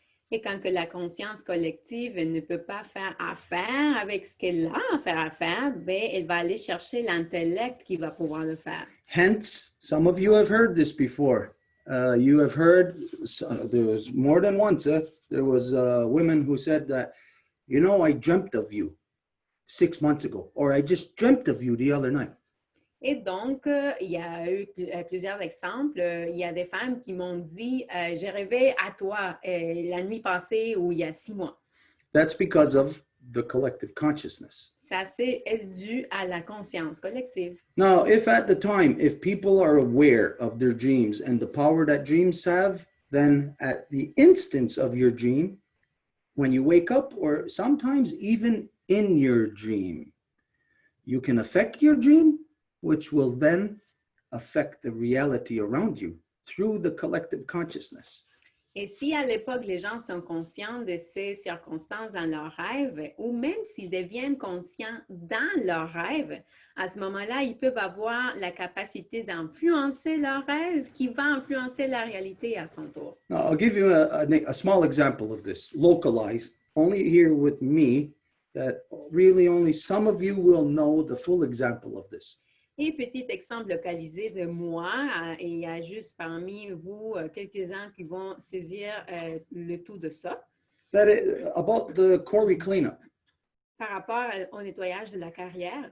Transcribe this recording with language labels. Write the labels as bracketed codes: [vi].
[fr] Et quand que la conscience collective ne peut pas faire affaire avec ce qu'elle a à faire, ben, elle va aller chercher l'intellect qui va pouvoir le faire. [en] Hence, some of you have heard this before. You have heard, there was more than once, there was women who said that, you know, I dreamt of you 6 months ago, or I just dreamt of you the other night. [fr] Et donc, il y a eu plusieurs exemples. Il y a des femmes qui m'ont dit, j'ai rêvé à toi la nuit passée ou il y a 6 mois. [en] That's because of the collective consciousness. [fr] Ça, c'est dû à la conscience collective. [en] Now, if at the time, if people are aware of their dreams and the power that dreams have, then at the instance of your dream, when you wake up, or sometimes even in your dream, you can affect your dream, which will then affect the reality around you through the collective consciousness. [fr] Et si à l'époque, les gens sont conscients de ces circonstances dans leurs rêves, ou même s'ils deviennent conscients dans leurs rêves, à ce moment-là, ils peuvent avoir la capacité d'influencer leurs rêves qui va influencer la réalité à son tour. [en] Now, I'll give you a small example of this, localized, only here with me, that really only some of you will know the full example of this. [fr] Et petit exemple localisé de moi, et il y a juste parmi vous quelques-uns qui vont saisir le tout de ça. [en] About the quarry cleanup. [fr] Par rapport au nettoyage de la carrière.